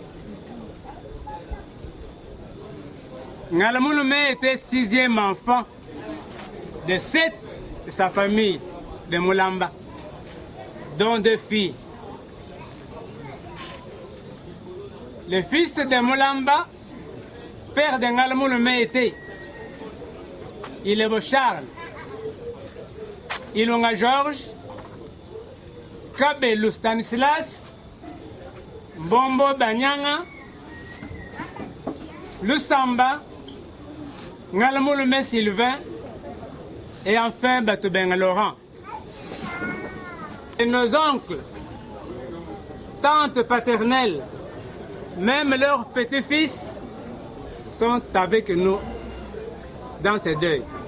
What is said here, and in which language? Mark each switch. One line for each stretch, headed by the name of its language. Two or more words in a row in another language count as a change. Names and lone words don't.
French: Ngalamouloume était 6e enfant de 7 de sa famille de Moulamba, dont 2 filles. Le fils de Moulamba, père de Ngalamouloume était Ilebo Charles, Ilonga Georges, Kabelou Stanislas, Mbombo Banyanga, Lusamba, Ngalamouloume Sylvain et enfin Batoubenga Laurent. Et nos oncles, tantes paternelles, même leurs petits-fils sont avec nous dans ce deuil.